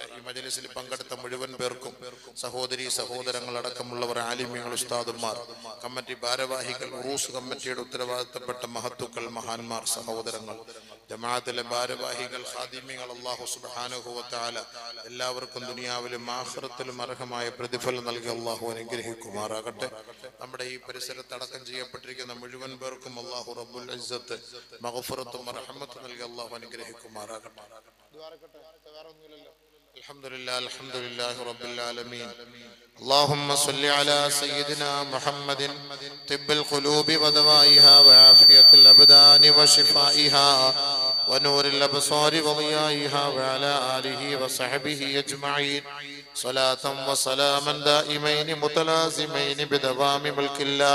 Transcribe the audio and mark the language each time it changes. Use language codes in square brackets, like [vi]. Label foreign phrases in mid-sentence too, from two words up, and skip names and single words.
[ml] ഈ മജ്‌ലിസിൽ പങ്കെടുത്ത മുഴുവൻ പേർക്കും, സഹോദരി സഹോദരങ്ങൾ അടക്കമുള്ളവർ, ആലിമ്യങ്ങൾ, ഉസ്താദുമാർ, കമ്മിറ്റി ഭാരവാഹികൾ, ഉറൂസ് കമ്മിറ്റിയുടെ ഉത്തരവാദിത്തപ്പെട്ട മഹത്തുക്കൾ, മഹാന്മാർ, സഹോദരങ്ങൾ, ജമാഅത്തിലെ ഭാരവാഹികൾ, ഖാദിമികൾ, [ar] الله سبحانه وتعالى [ml] എല്ലാവർക്കും ദുനിയാവിലും ആഖിറത്തിലും അർഹമായ പ്രതിഫലം നൽകി അല്ലാഹു അനുഗ്രഹിക്കുമാറാകട്ടെ. നമ്മുടെ ഈ പരിസരത്ത് അടക്കം ചെയ്യപ്പെട്ടിരിക്കുന്ന മുഴുവൻ പേർക്കും [ar] الله رب العزة [ml] മഗ്ഫിറത്തും റഹ്മത്തും നൽകി അല്ലാഹു അനുഗ്രഹിക്കുമാറാകട്ടെ. [ar] الحمد لله رب العالمين. اللهم صل على سيدنا محمد طب القلوب ودوائها وعافية الأبدان وشفائها ونور الأبصار وضيائها وعلى آله وصحبه أجمعين صلاة وسلاما دائمين متلازمين بدوام ملك الله.